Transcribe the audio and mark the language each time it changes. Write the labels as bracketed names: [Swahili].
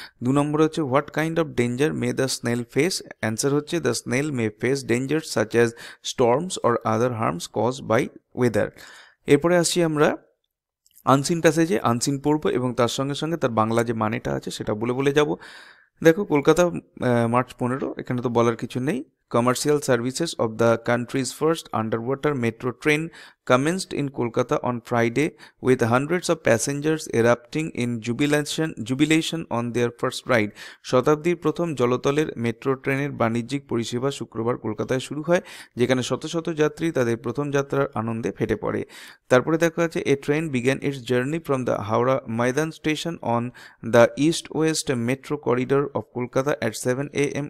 [Bangla] 2 নম্বর হচ্ছে [English] What kind of danger may the snail face. Answer হচ্ছে the snail may face danger such as storms or other harms cause by weather. [Bangla] এরপরে আসছি আমরা unseen প্যাসেজে। Unseen পড়বো এবং তার সঙ্গে সঙ্গে তার বাংলা যে মানেটা আছে সেটা বলে যাব। দেখো কলকাতা মার্চ 15, এখানে তো বলার কিছু নেই। [English] Commercial services of the country's first underwater metro train commenced in Kolkata on Friday with hundreds of passengers erupting in jubilation on their first ride. [Bangla] শতাব্দীর প্রথম জলতলের মেট্রো ট্রেনের বাণিজ্যিক পরিষেবা শুক্রবার কলকাতায় শুরু হয়, যেখানে শত শত যাত্রী তাদের প্রথম যাত্রার আনন্দে ফেটে পড়ে। তারপরে দেখা যাচ্ছে [English] A train began its journey from the Howrah Maidan station on the east west metro corridor of Kolkata at 7 a.m.